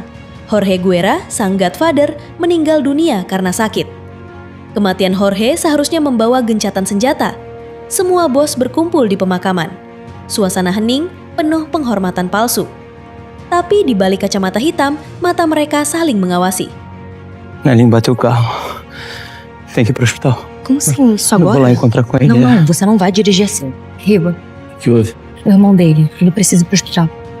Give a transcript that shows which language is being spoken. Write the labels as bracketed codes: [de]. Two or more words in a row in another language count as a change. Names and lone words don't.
[id] Jorge Guerra, sang Godfather, meninggal dunia karena sakit. Kematian Jorge seharusnya membawa gencatan senjata. Semua bos berkumpul di pemakaman. Suasana hening, penuh penghormatan palsu. Tapi di balik kacamata hitam, mata mereka saling mengawasi. [pt] Nelinho bateu o carro. Tem que ir pro hospital. Como assim? Isso Eu vou lá agora? encontrar com ele. Não, você não vai dirigir assim. Riva, O que houve? o irmão dele, ele precisa ir pro hospital.